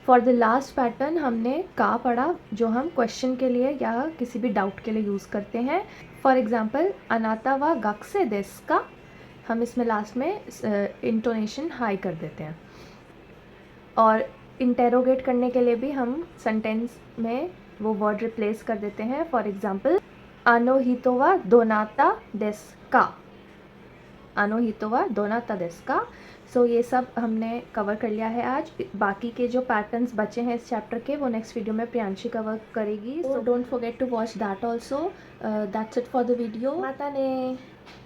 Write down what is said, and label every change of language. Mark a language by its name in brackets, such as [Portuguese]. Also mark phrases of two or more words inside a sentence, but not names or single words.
[English] For the last pattern [Hindi] हमने का पढ़ा, जो हम क्वेश्चन के लिए या किसी भी डाउट के लिए यूज़ करते हैं. [English] For example [Japanese] あなたは学生ですか, [Hindi] हम इसमें लास्ट में [English] intonation high [Hindi] कर देते हैं. और इंटेरोगेट करने के लिए भी हम सेंटेंस में वो [English] word replace [Hindi] कर देते हैं. [English] For example [Japanese] あの人はどなたですか、あの人はどなたですか. [Hindi] सो ये सब हमने कवर कर लिया है आज. बाकी के जो पैटर्न्स बचे हैं इस चैप्टर के, वो [English] next video [Hindi] में प्रियांशी कवर करेगी. [English] So don't forget to watch that also. That's it for the video. [Japanese] またね.